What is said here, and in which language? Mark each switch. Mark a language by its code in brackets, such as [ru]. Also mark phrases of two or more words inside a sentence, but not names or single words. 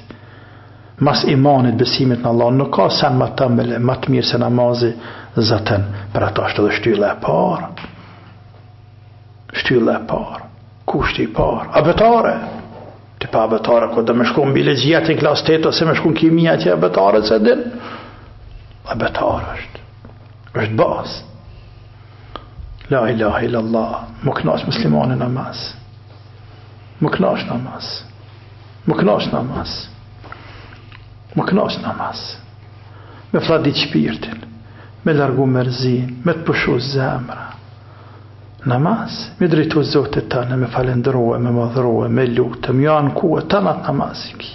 [sq] Mas imanit, besimit në Allah, nuk ka sen më të mële, më të mirë se namazi, zëtën, për ato është edhe shtylla e parë. Shtylla e parë. Kushti i parë. Abetare. Të pa abetare, ko dhe me shku në biologjia të klas 8, ose me shku në kimia që abetare se din. Abetare është. është bazë. [ar] لا إله إلا الله, [sq] më knash muslimani namaz. Më knash namaz. Më knash namaz. Më knash namaz. Me fladit shpirtin, me largu mërzin, me të pushu zemra. Namaz, me drejtu zotit tëne, me falendruhe, me madhruhe, me lutë, me janë kuhe, tënat namazin ki.